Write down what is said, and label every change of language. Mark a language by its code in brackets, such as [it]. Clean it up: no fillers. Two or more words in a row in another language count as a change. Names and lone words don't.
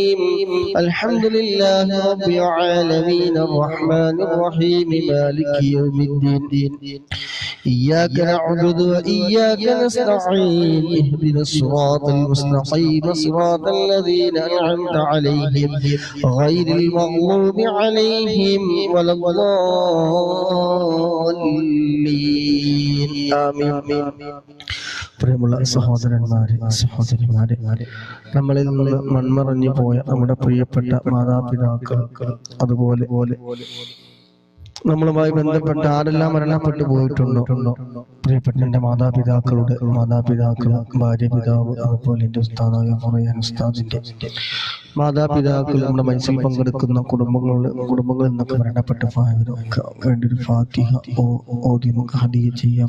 [ar] الحمد لله رب العالمين العالمين الرحمن الرحيم مالك يوم الدين إياك نعبد وإياك نستعين اهدنا الصراط المستقيم صراط الذين أنعمت عليهم غير المغضوب عليهم ولا الضالين آمين. [ml] പ്രിയമുള്ള സഹോദരന്മാരെ സഹോദരിമാരെ, നമ്മളിൽ നിന്ന് മൺമറഞ്ഞു പോയ നമ്മുടെ പ്രിയപ്പെട്ട മാതാപിതാക്കൾ, അതുപോലെ നമ്മളുമായി ബന്ധപ്പെട്ട ആരെല്ലാം മരണപ്പെട്ടു പോയിട്ടുണ്ടോ, പ്രിയപ്പെട്ട എൻ്റെ മാതാപിതാക്കളുടെ മാതാപിതാക്കൾ, ഭാര്യ, പിതാവ്, അതുപോലെ എൻ്റെ ഉസ്താദായ പറയാൻ ഉസ്താദിന്റെ മാതാപിതാക്കൾ, നമ്മുടെ മനസ്സിൽ പങ്കെടുക്കുന്ന കുടുംബങ്ങളിൽ നിന്നൊക്കെ മരണപ്പെട്ടു പോയവരൊക്കെ വേണ്ടി ഒരു ഫാത്തിഹ ഓതി നമുക്ക് ഹദിയ ചെയ്യാം.